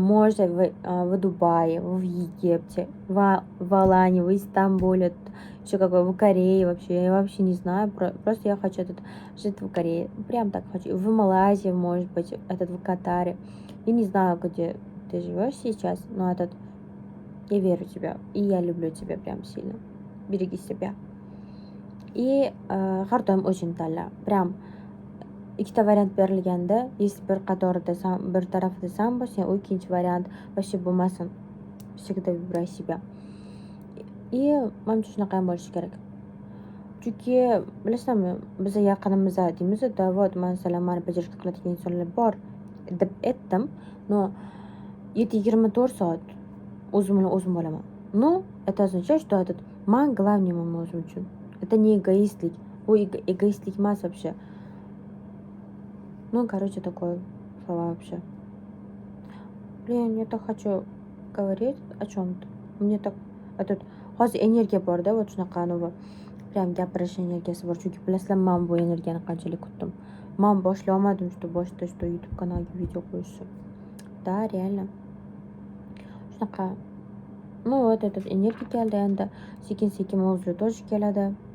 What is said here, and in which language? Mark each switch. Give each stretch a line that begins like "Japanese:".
Russian: Может, в Дубае, в Египте, в Алании, в Истанбуле, еще какой, в Корее вообще. Я вообще не знаю. Просто я хочу жить в Корее. Прям так хочу. В Малайзии, может быть, в Катаре. Я не знаю, где ты живешь сейчас, но я верю в тебя. И я люблю тебя прям сильно.
Uzbek: Береги себя. Har doim o'zing tanla. Прям ikkita variant berilganda, если bir qatorida bir tarafida sen bo'lsang, u ikkinchi variant вообще bo'lmasin. Всегда выбирай себя. Menimcha shunaqa ham bo'lishi kerak. Chunki bilasizmi, biz yaqinimizda deymiz-da, вот masalan, mani bajarishga qiladigan insonlar bor deb aytdim, но 7-24 soat o'zim bilan o'zim bo'laman.
Russian: Ну, это означает, что man главныйman o'zim uchun. Это не эгоистlik.
Uzbek: Bu эгоистlik emas вообще.
Russian: Короче, такое слова вообще. Блин, я так хочу говорить о чем-то.
Uzbek: Мне так hozir energiya bor-da, вот shunaqangi prям gapirish energiyasi bor. Chunki bilasizlar, men bu energiyani qanchalik kutdim. Men boshlay olmadim, что boshida что YouTube kanaliga video qo'yishni.
Russian: Да, реально. Shunaqa.
Uzbek: Вот energiya keldi endi. Sekin-sekin mavzu тоже keladi.